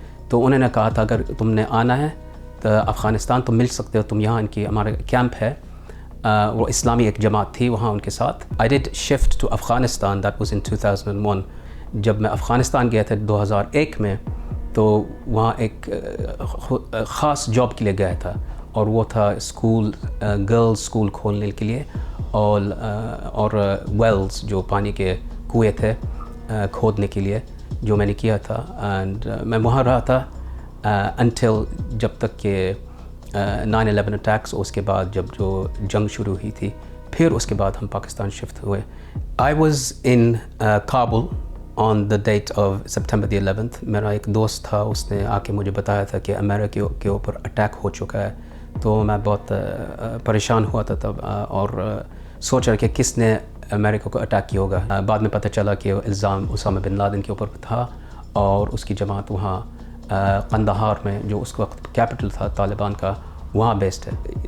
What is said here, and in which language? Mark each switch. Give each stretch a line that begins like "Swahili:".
Urdu: تو انہوں نے کہا تھا اگر تم نے آنا ہے تو افغانستان تم مل سکتے ہو, تم یہاں ہمارا کیمپ ہے. وہ اسلامی ایک جماعت تھی وہاں ان کے ساتھ.
English: I did shift to Afghanistan, that was in 2001.
Urdu: جب میں افغانستان گیا تھا 2001 میں, تو وہاں ایک خاص جاب کے لیے گیا تھا, اور وہ تھا گرلز اسکول کھولنے کے لیے, اور ویلز جو پانی کے کنویں تھے کھودنے کے لیے, جو میں نے کیا تھا. اینڈ میں وہاں رہا تھا انٹل جب تک کہ 9/11 اٹیکس, اس کے بعد جب جو جنگ شروع ہوئی تھی, پھر اس کے بعد ہم پاکستان شفٹ ہوئے.
English: I was in Kabul on the date of September the 11th.
Urdu: میرا ایک دوست تھا, اس نے آ کے مجھے بتایا تھا کہ امریکہ کے اوپر اٹیک ہو چکا ہے. تو میں بہت پریشان ہوا تھا تب, اور سوچ رہا کہ کس نے امریکہ کو اٹیک کیا ہوگا. بعد میں پتہ چلا کہ الزام اسامہ بن لادن کے اوپر تھا, اور اس کی جماعت وہاں قندھار میں, جو اس وقت کیپٹل تھا طالبان کا, وہاں بیسڈ ہے.